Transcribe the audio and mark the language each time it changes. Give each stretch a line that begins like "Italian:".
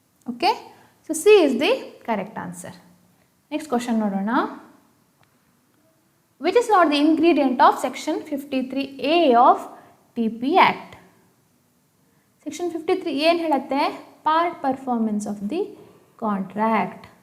English: Okay, so C is the correct answer. Next question ನೋಡೋಣ. Which is not the ingredient of section 53A of TP Act?
Kannada: Section 53A ಏನು ಹೇಳುತ್ತೆ?
English: Part performance of the contract.